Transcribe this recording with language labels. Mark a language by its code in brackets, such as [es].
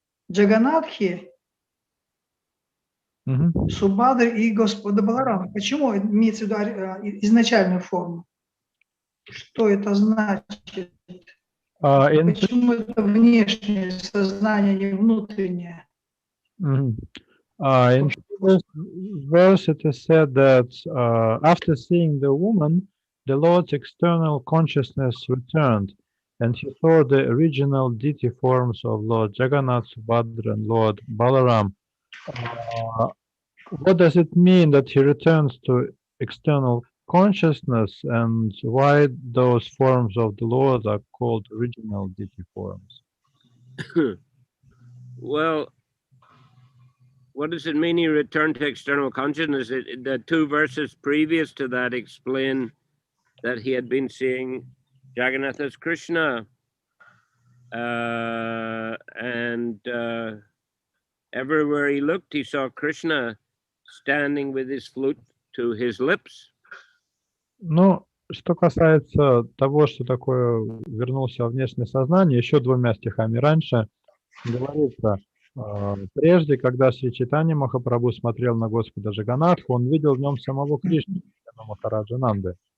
[ru] Джаганатхи, Субадры и Господа Баларама. Почему имеется в виду изначальную форму? Что это значит? Почему это внешнее сознание, не внутреннее? [en] In this verse, it is said that after seeing the woman, the Lord's external consciousness returned, and he saw the original deity forms of Lord Jagannath, Subhadra, and Lord Balaram. What does it mean that he returns to external consciousness, and why those forms of the Lord are called original deity forms? Well, what does it mean he returned to external consciousness? The two verses previous to that explain that he had been seeing Jagannath as Krishna, and everywhere he looked, he saw Krishna standing with his flute to his lips. [ru] Ну, что касается того, что такое вернулся во внешнее сознание, еще двумя стихами раньше говорится, прежде, когда Шри Чайтанья Махапрабху смотрел на Господа Джаганнатху, он видел в нем самого Кришну, Махараджа Нанды.